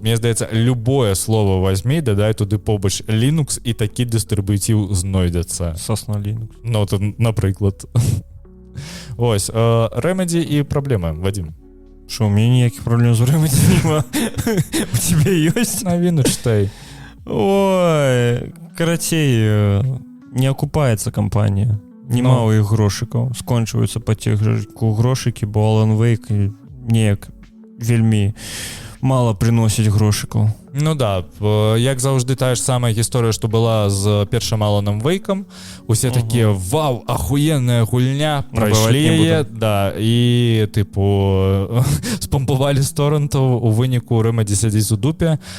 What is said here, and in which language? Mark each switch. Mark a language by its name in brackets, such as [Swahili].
[Belarusian] Мне здаецца, [Russian] любое слово возьми, [Belarusian] дадай туды побач Linux, і такі дыстрыбуців знойдецца. Сосна Linux. Ну, то, напрыклад. Ось, Remedy і праблемы, Вадим. Што, у мяне ніякіх праблем з Remedy нема. У тебе ёсць? Навіну чытай. [Russian] Ой, карацей... Не окупается компания. [Belarusian] Нема у іх грошыкаў. Скончваюцца пацеху грошыкі, бо Alan Wake неяк вельмі мала прыносіць грошыкаў. Ну да, як заўжды тая ж самая гісторыя, што была з першым Аланам Вейкам. Усе такія, вау, ахуенная гульня, прайшлі яе, да, і, тыпу, спампавалі з торрентаў, у выніку Remedy сядзіць у дупе.